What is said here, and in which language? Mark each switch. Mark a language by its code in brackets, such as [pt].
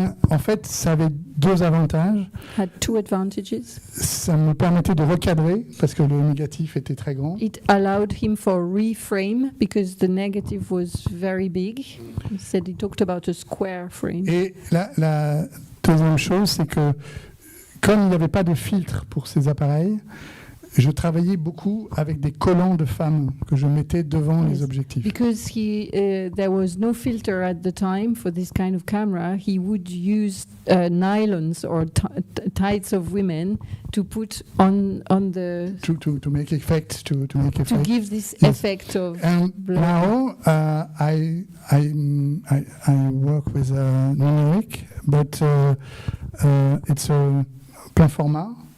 [fr] En fait, ça avait deux avantages. [en] Had two advantages. [fr] Ça me permettait de recadrer parce que le négatif était très grand. [en] It allowed him for reframe because the negative was very big. He said he talked about a square frame. [fr] Et la deuxième chose, c'est que comme il n'y avait pas de filtre pour ces appareils, je travaillais beaucoup avec des collants de femmes que je mettais devant les objectifs. [en] Because there was no filter at the time for this kind of camera, he would use nylons or tights of women to put on the to make effect to give this yes. effect of. And now I work with numeric, but it's a plein format.